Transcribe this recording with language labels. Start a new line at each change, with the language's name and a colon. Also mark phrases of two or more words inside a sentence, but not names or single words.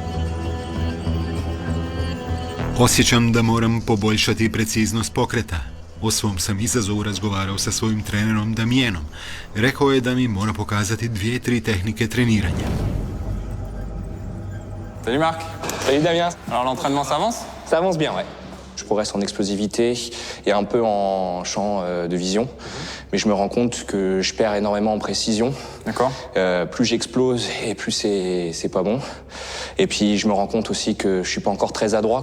Croatian: Osjećam da moram poboljšati preciznost pokreta. O svom sam izazovu razgovarao sa svojim trenerom Damienom. Rekao je da mi mora pokazati 2-3 tehnike treniranja.
French: Salut Marc. Salut Damien. Alors l'entraînement, ça avance? Ça avance bien, ouais. Je progresse en explosivité et un peu en champ de vision. Mais je me rends compte que je perds énormément en précision. D'accord. Plus j'explose et plus c'est pas bon. Et puis je me rends compte aussi que je suis pas encore très adroit.